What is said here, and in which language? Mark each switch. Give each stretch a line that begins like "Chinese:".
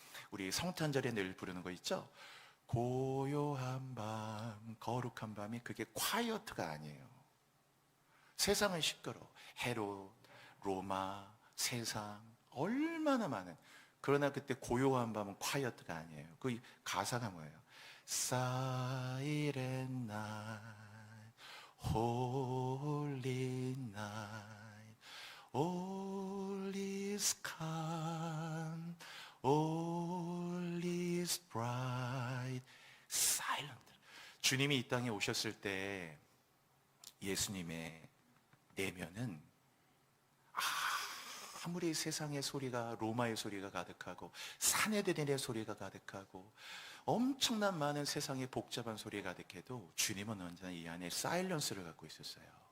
Korean: 우리 성탄절에 늘 부르는 거 있죠? 고요한 밤, 거룩한 밤이 그게 콰이어트가 아니에요. 세상은 시끄러워. 헤롯, 로마, 세상 얼마나 많은. 그러나 그때 고요한 밤은 콰이어트가 아니에요. 그 가사가 뭐예요?
English: Silent night, holy night, all is calm, all is bright, silent.
Korean: 주님이 이 땅에 오셨을 때 예수님의 내면은 아무리 세상의 소리가, 로마의 소리가 가득하고 산헤드린의 소리가 가득하고 엄청난 많은 세상의 복잡한 소리가 가득해도 주님은 언제나 이 안에 사일런스를 갖고 있었어요.